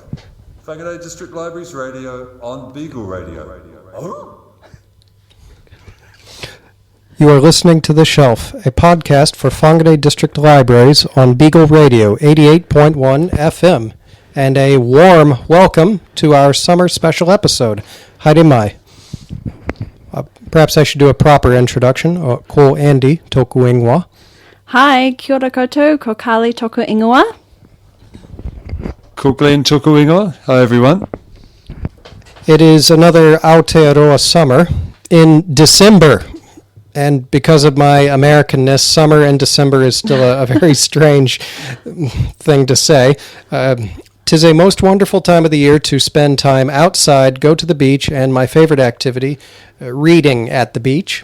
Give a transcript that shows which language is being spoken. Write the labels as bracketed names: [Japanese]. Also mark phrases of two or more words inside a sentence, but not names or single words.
[English] Whangarei District Libraries Radio on Beagle Radio. You are listening to The Shelf, a podcast for Whangarei District Libraries on Beagle Radio 88.1 FM, and a warm welcome to our summer special episode. [Māori] Haere mai. [English] Perhaps I should do a proper introduction. [Māori] Ko Andy toku ingoa. Hi, kia ora koutou, ko Karlie toku ingoa. Ko Glenn toku ingoa. [English] Hi everyone. It is another Aotearoa summer in December. And because of my Americanness, summer in December is still a very strange thing to say. 'Tis a most wonderful time of the year to spend time outside, go to the beach, and my favorite activity, reading at the beach.